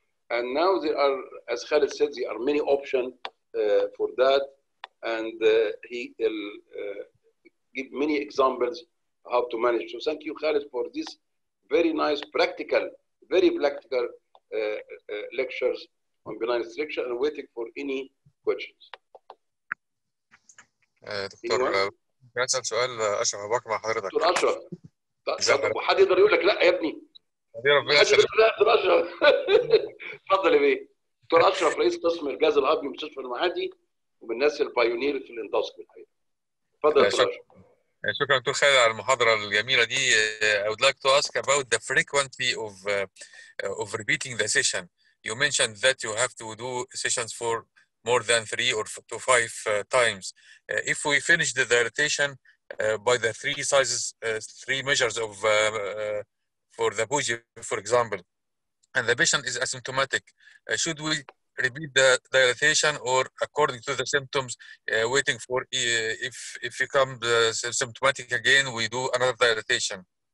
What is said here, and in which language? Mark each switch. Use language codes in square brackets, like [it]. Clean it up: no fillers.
[en] And now there are, as Khaled said, there are many options for that, and he will give many examples how to manage. So thank you, Khaled, for this very nice practical, very practical lectures on benign stricture, and waiting for any questions. [ar] دكتور بسأل سؤال أشرف أبو بكر مع حضرتك. دكتور أشرف وحد يقدر يقول لك لا يا ابني. حد يقول لك لا دكتور أشرف. اتفضل يا بيه. دكتور أشرف رئيس قسم الجهاز الهضمي بمستشفى المعادي ومن الناس البايونير في الاندوسكوبي الحقيقة. اتفضل يا دكتور أشرف. شكرا دكتور خالد على المحاضرة الجميلة دي. [en] I would like to ask about the frequency of repeating the session. You mentioned that you have to do sessions for more than 3 or to 5 times. If we finish the dilatation by the three sizes, three measures of for the bougie, for example, and the patient is asymptomatic, should we repeat the dilatation, or according to the symptoms, waiting for if you come symptomatic again, we do another dilatation?